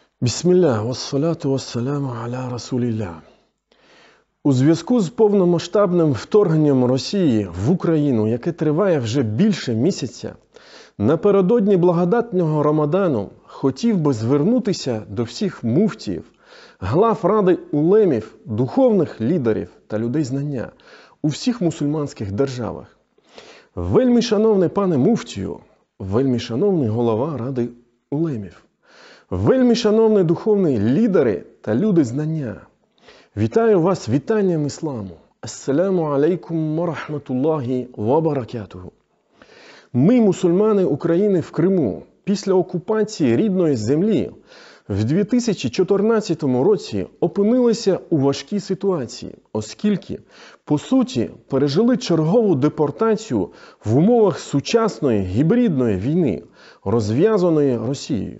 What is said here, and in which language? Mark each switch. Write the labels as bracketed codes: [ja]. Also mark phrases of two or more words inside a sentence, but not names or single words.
[ar] بسم الله، والصلاة والسلام على رسول الله. [uk] У зв'язку з повномасштабним вторгненням Росії в Україну, яке триває вже більше місяця, напередодні благодатного Рамадану хотів би звернутися до всіх муфтіїв, глав ради улемів, духовних лідерів та людей знання у всіх мусульманських державах. Вельми шановний пане муфтію, вельми шановний голова ради улемів, вельми шановні духовні лідери та люди знання, вітаю вас вітанням ісламу. [ar] السلام عليكم ورحمة الله وبركاته. [uk] Ми, мусульмани України в Криму, після окупації рідної землі в 2014 році опинилися у важкій ситуації, оскільки, по суті, пережили чергову депортацію в умовах сучасної гібридної війни, розв'язаної Росією.